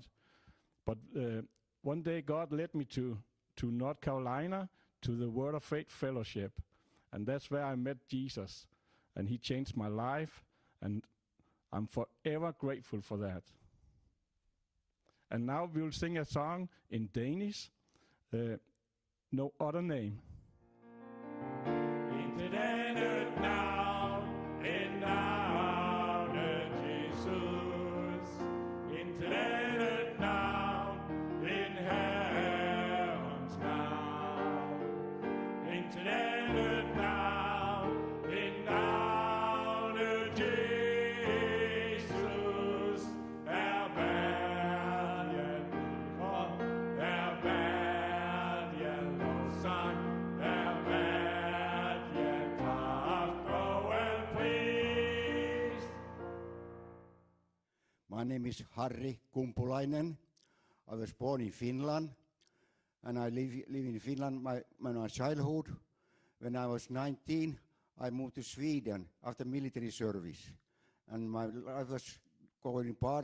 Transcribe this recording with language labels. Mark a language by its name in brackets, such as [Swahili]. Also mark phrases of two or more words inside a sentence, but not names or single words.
[English] But one day God led me to North Carolina, to the Word of Faith Fellowship, and that's where I met Jesus, and he changed my life, and I'm forever grateful for that. And now we'll sing a song in Danish, No Other Name. [Danish] Intet andet navn end navnet Jesus. Intet andet navn end Herrens navn. Intet andet navn end navnet Jesus er værd at lyde, er værd at lovsang, er værd at kraft og al pris. [English] My name is Harri Kumpulainen. I was born in Finland, and I live in Finland my childhood. When I was 19, I moved to Sweden after military service, and my life was going apart.